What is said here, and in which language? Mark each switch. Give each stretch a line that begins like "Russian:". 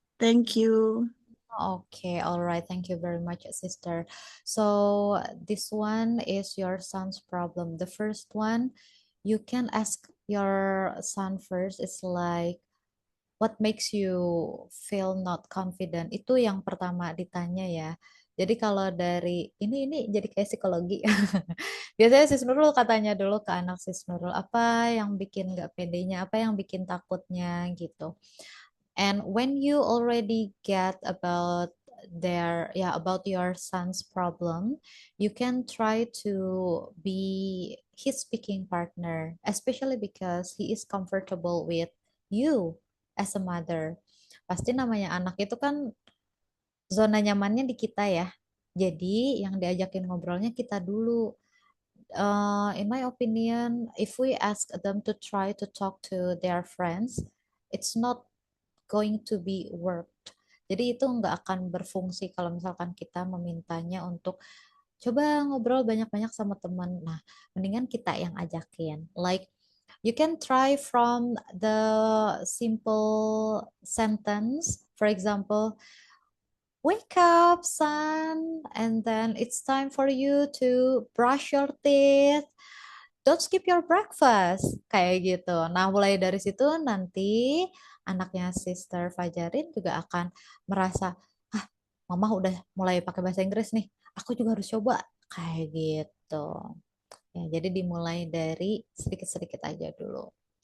English: Thank you. Okay, all right. Thank you very much, sister. So this one is your son's problem. The first one, you can ask your son first. It's like, what makes you feel not confident?
Indonesian: Itu yang pertama ditanya ya. Jadi kalau dari ini jadi kayak psikologi. Biasanya Sis Nurul katanya dulu ke anak Sis Nurul, apa yang bikin nggak pedenya, apa yang bikin takutnya gitu.
English: And when you already get about about your son's problem, you can try to be his speaking partner, especially because he is comfortable with you as a mother.
Indonesian: Pasti namanya anak itu kan zona nyamannya di kita ya. Jadi yang diajakin ngobrolnya kita dulu.
English: In my opinion, if we ask them to try to talk to their friends, it's not going to be worked.
Indonesian: Jadi itu nggak akan berfungsi kalau misalkan kita memintanya untuk coba ngobrol banyak-banyak sama teman. Nah, mendingan kita yang ajakin.
English: Like, you can try from the simple sentence. For example, wake up, son, and then it's time for you to brush your teeth. Don't skip your breakfast.
Indonesian: Kayak gitu. Nah, mulai dari situ nanti anaknya Sister Fajarin juga akan merasa, mama udah mulai pakai bahasa Inggris nih. Aku juga harus coba. Kayak gitu. Ya, jadi dimulai dari sedikit-sedikit aja dulu.